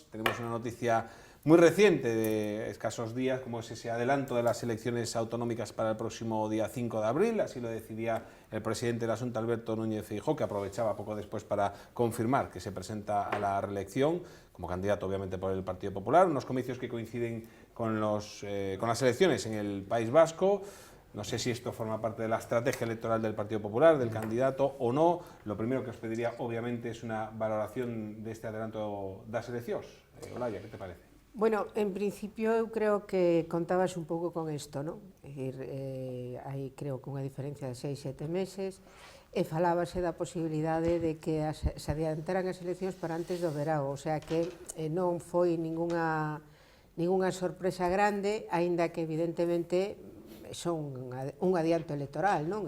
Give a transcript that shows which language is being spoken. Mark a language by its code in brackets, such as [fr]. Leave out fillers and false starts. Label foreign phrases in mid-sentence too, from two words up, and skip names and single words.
[es] Tenemos una noticia muy reciente de escasos días, como es ese adelanto de las elecciones autonómicas para el próximo día 5 de abril, así lo decidía el presidente de la Xunta, Alberto Núñez Feijóo, que aprovechaba poco después para confirmar que se presenta a la reelección, como candidato obviamente por el Partido Popular, unos comicios que coinciden con las elecciones en el País Vasco. No sé si esto forma parte de la estrategia electoral del Partido Popular, del candidato o no. Lo primero que os pediría, obviamente, es una valoración de este adelanto [gl] das eleccións. [es] Olaya, ¿qué te parece? [gl] Bueno, en principio eu creo que contabas un pouco con isto, non? É dicir, hai creo que unha diferencia de 6-7 meses e falábase da posibilidade de que se adiantaran as eleccións para antes do verao, [es] o sea [gl] que non foi ningunha sorpresa grande, aínda que evidentemente son un adianto electoral, non?